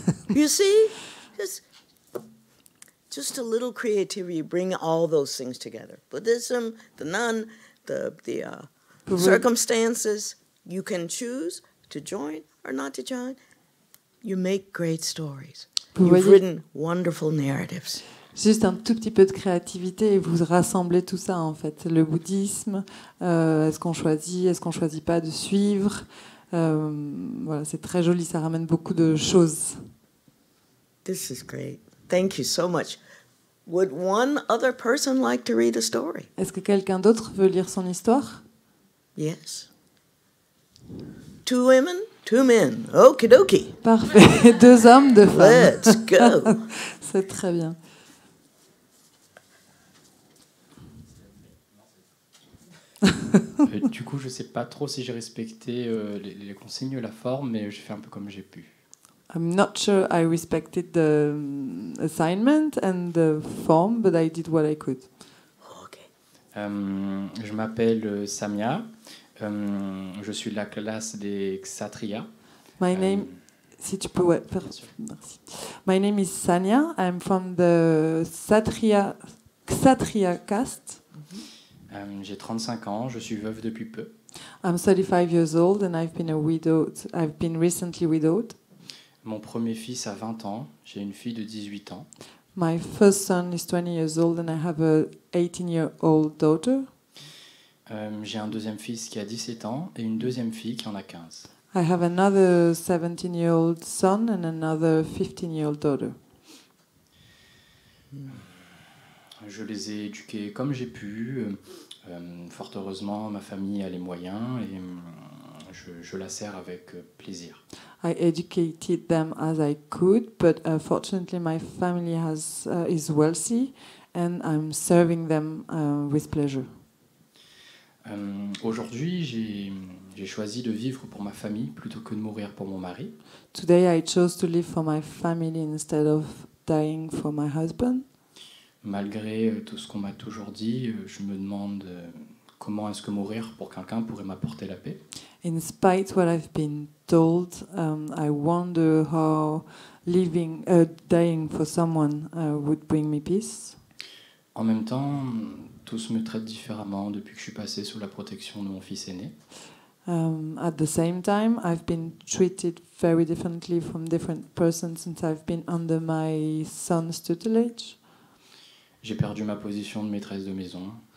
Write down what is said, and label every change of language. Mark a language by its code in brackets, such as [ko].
[en] You see, just a little creativity, bring all those things together. Buddhism, the nun, the [fr] Vous voyez- [en] circumstances. You can choose to join or not to join. You make great stories. [fr] Vous [en] You've [fr] voyez- [en] written wonderful narratives. [fr] Juste un tout petit peu de créativité et vous rassemblez tout ça en fait. Le bouddhisme, est-ce qu'on choisit pas de suivre. Voilà, c'est très joli, ça ramène beaucoup de choses. [en] This is great. Thank you so much. Would one other person like to read a story? [fr] Est-ce que quelqu'un d'autre veut lire son histoire? [en] Yes. 2 women, 2 men. Okie dokie. [fr] Parfait. 2 hommes, 2 femmes. [en] Let's go. [fr] C'est très bien. Du coup, je sais pas trop si j'ai respecté les consignes, la forme, mais j'ai fait un peu comme j'ai pu. [en] I'm not sure I respected the assignment and the form, but I did what I could. Okay. [fr] Je m'appelle Samia. Je suis de la classe des Kshatriya. [en] My name, [fr] si tu peux, ouais, merci. [en] My name is Sanya. I'm from the Kshatriya caste. [fr] J'ai 35 ans, je suis veuve depuis peu. [en] I'm 35 years old and I've been recently widowed. [fr] Mon premier fils a 20 ans, j'ai une fille de 18 ans. [en] My first son is 20 years old and I have a 18-year-old daughter. [fr] J'ai un deuxième fils qui a 17 ans et une deuxième fille qui en a 15. [en] I have another 17-year-old son and another 15-year-old daughter. [fr] Je les ai éduqués comme j'ai pu. Fort heureusement, ma famille a les moyens et je la sers avec plaisir. [en] I educated them as I could, but fortunately my family is wealthy and I'm serving them with pleasure. [fr] Aujourd'hui, j'ai choisi de vivre pour ma famille plutôt que de mourir pour mon mari. [en] Today I chose to live for my family instead of dying for my husband. [fr] Malgré tout ce qu'on m'a toujours dit, je me demande comment est-ce que mourir pour quelqu'un pourrait m'apporter la paix. [en] In spite what I've been told, I wonder how dying for someone would bring me peace. [fr] En même temps, tous me traitent différemment depuis que je suis passé sous la protection de mon fils aîné. [en] At the same time, I've been treated very differently from different persons since I've been under my son's tutelage. [fr] J'ai perdu ma position de maîtresse de maison.